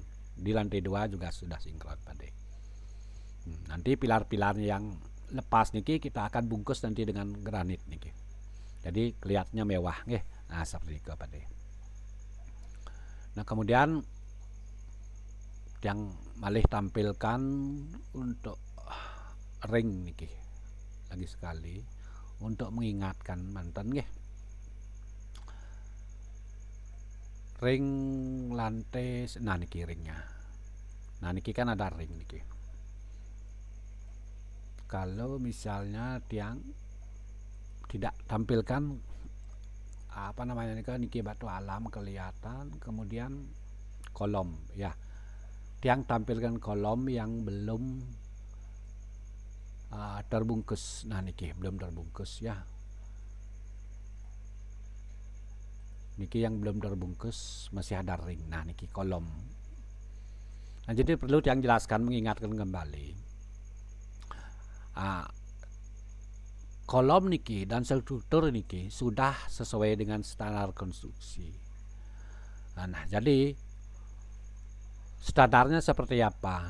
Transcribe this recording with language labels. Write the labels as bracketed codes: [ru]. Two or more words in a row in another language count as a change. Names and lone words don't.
[id] Di lantai 2 juga sudah sinkron pada. Nanti pilar-pilar yang lepas niki kita akan bungkus nanti dengan granit niki. Jadi kelihatannya mewah nggih. Seperti itu pada. Nah, kemudian yang malih tampilkan untuk ring niki. Lagi sekali untuk mengingatkan mantan nggih. Ring lantai, nah niki ringnya. Nah niki kan ada ring niki. Kalau misalnya tiang tidak tampilkan apa namanya niki batu alam kelihatan, kemudian kolom ya. Tiang tampilkan kolom yang belum terbungkus. Nah niki belum terbungkus ya. Niki yang belum terbungkus masih ada ring. Nah niki kolom. Nah jadi perlu tiang jelaskan, mengingatkan kembali. Kolom niki dan struktur niki sudah sesuai dengan standar konstruksi. Nah, jadi standarnya seperti apa?